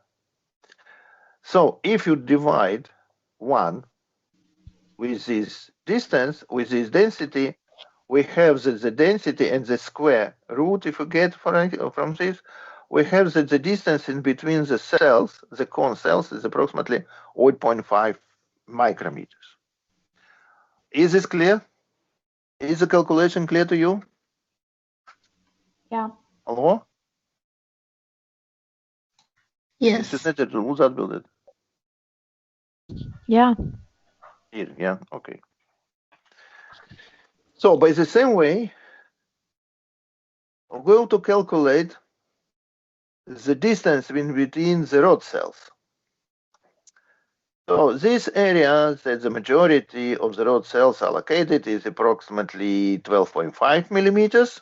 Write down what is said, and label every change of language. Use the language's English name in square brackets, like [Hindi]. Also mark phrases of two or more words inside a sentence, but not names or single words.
[English] So if you divide 1 with this distance, with this density, we have the density and the square root, if you get from this, we have that the distance in between the cells, the cone cells, is approximately 0.5 micrometers. Is this clear? Is the calculation clear to you? [Latvian] Jā. [English] Hello? Yes. [Latvian] Jūs necirdat, lūdzu atbildiet. Jā. [English] Here, yeah, okay. So by the same way, we're going to calculate the distance in between the rod cells. So this area that the majority of the rod cells are located is approximately 12.5 millimeters.